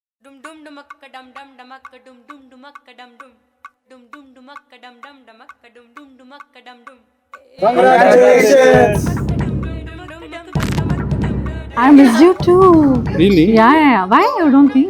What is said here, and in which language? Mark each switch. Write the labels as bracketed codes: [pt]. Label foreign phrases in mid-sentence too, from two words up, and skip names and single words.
[en] Dum dum dumakka dum dum dumakka dum dum dumakka dum dum dum dum dumakka dum dum dumakka dum dum dumakka dum dum. Congratulations! I missed you too. Really? Yeah. Why? You don't think?